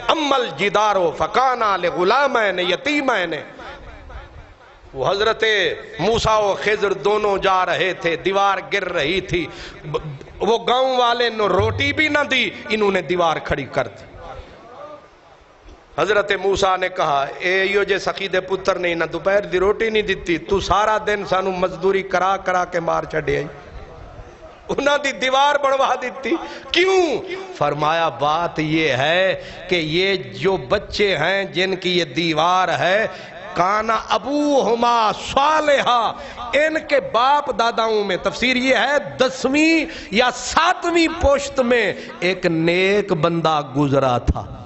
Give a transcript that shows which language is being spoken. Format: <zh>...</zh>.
<ar>اما الجدار فکانا لغلامین یتیمین.</ar> <ur>وہ حضرت موسیٰ و خضر دونوں جا رہے تھے، دیوار گر رہی تھی، وہ گاؤں والے نے روٹی بھی نہ دی، انہوں نے دیوار کھڑی کر دی.</ur> <pa>حضرت موسیٰ نے کہا اے یو جے سخی دے پتر نہیں نہ دوپہر دی روٹی نہیں دیتی، تو سارا دن سانو مزدوری کرا کرا کے مار چھڑے آئی، انہاں دی دیوار بڑھوا دیتی.</pa> <ur>کیوں؟ فرمایا بات یہ ہے کہ یہ جو بچے ہیں جن کی یہ دیوار ہے،</ur> <ar>کانا ابوہما صالحا،</ar> <ur>ان کے باپ داداؤں میں تفسیر یہ ہے 10ویں یا 7ویں پشت میں ایک نیک بندہ گزرا تھا.</ur>